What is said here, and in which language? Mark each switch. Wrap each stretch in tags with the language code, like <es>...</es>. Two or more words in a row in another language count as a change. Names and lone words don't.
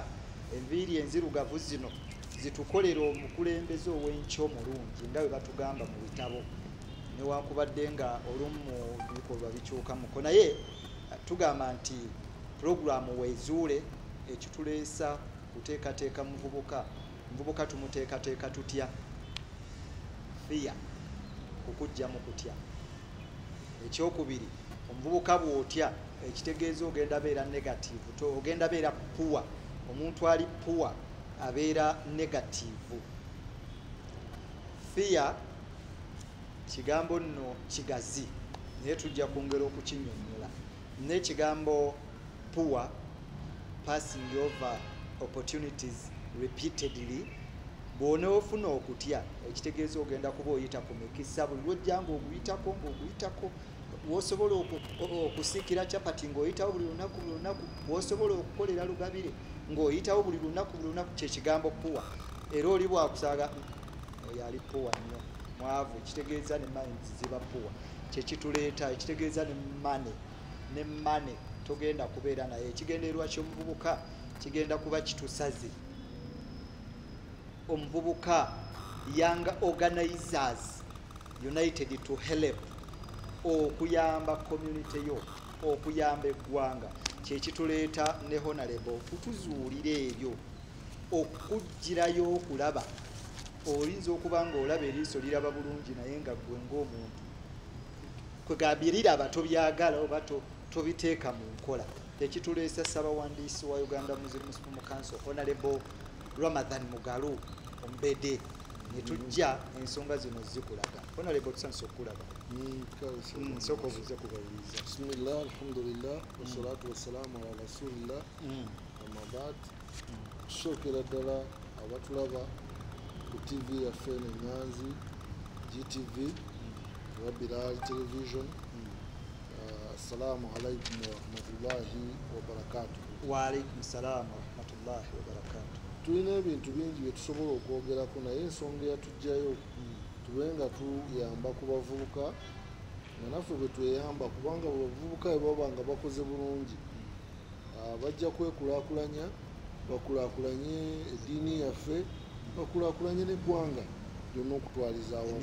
<lg>Enviiri enzirugavu zino zitukolera omukulembeze ow'enkya omulungi nga bwe batugamba mu bitabo, newankubadde nga olumu mu bikolwa bikyukamuko, naye tugamba nti puroguramu Wezuule ekituleesa kuteekateeka muvubuka tumuteekateeka tutya? Fear, okujja mu kutya. Ekyokubiri, omuvubuka bw'otya ekitegeeza ogenda beera negative, ogenda beera poor. Omuntu ali poor abeera negative. Fear kigambo nno kigazi naye tujja kwongera okukinnyonnyola.</lg> <en>N'ekigambo poor, passing over opportunities repeatedly,</en> <lg>bw'onoofuna okutya ekitegeeza ogenda kuba oyita ku mikisa buli lwojja ng'oguyitako w'osobola okusiikira capati ng'oyitawo buli lunaku w'osobola okukolera lugabire ng'oyitawo buli lunaku kyekigambo poor. Era oli bwakusaaga oyo ali poor nnyo, mwavu, ekitegeeza ne minds ziba poor. Kyekituleeta ekitegeeza ne money togenda kubeera naye. Ekigendererwa ky'omuvubuka kigenda kuba kitusaze.</lg> <en>Omuvubuka young organizers united to help,</en> <lg>okuyamba community yo, okuyamba eggwanga. Kyekituleeta ne Honorable okutuzuulira ebyo, okugirayo okulaba. Oyinza okuba ng'olaba eriiso liraba bulungi naye nga ggwe ng'omuntu kwegambye liraba tobyagala oba tobiteeka mu nkola. Ekituleesa Ssaabawandiisi wa Uganda Muslim Supreme Council Honorable Ramadhan Mugalu Ombede ne tujja ensonga zino zikulaga. Honorable tusanyusa okukulaba. Nsooka obuuze kubawuliza.</lg> <ar>بسم الله الحمد لله والصلاة والسلام على رسول الله أما بعد.</ar> <lg>Tusookera ddala abatulaba ku TV yaffe Nyanzi, GTV, Bilal Television.</lg> <ar>السلام عليكم ورحمة الله وبركاته. وعليكم السلام ورحمة الله وبركاته.</ar> <lg>Tulina ebintu bingi bye tusobola okwogerako naye ensonga eyatujjayo tube nga tuyamba ku bavubuka nga naffe bwe tweyamba, kubanga abavubuka bwe baba nga bakoze bulungi bajja kwekulaakulanya, bakulaakulanye eddiini yaffe, bakulaakulanye n'eggwanga lyonna okutwaliza awamu.</lg>